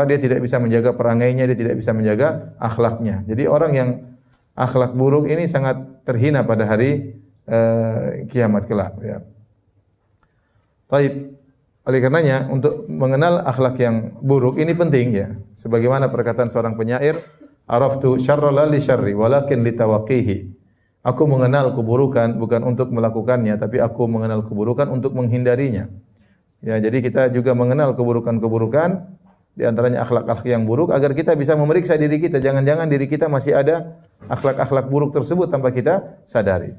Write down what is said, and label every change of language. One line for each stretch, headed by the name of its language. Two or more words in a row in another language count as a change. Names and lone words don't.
Indonesian: Dia tidak bisa menjaga perangainya, dia tidak bisa menjaga akhlaknya. Jadi orang yang akhlak buruk ini sangat terhina pada hari kiamat kelak ya. Taib. Oleh karenanya untuk mengenal akhlak yang buruk ini penting ya. Sebagaimana perkataan seorang penyair,
Arabic: عرفت الشر لا للشر ولكن لتوقيه.
Indonesian: Aku mengenal keburukan bukan untuk melakukannya, tapi aku mengenal keburukan untuk menghindarinya. Ya, jadi kita juga mengenal keburukan-keburukan di antaranya akhlak-akhlak yang buruk agar kita bisa memeriksa diri kita. Jangan-jangan diri kita masih ada akhlak-akhlak buruk tersebut tanpa kita sadari.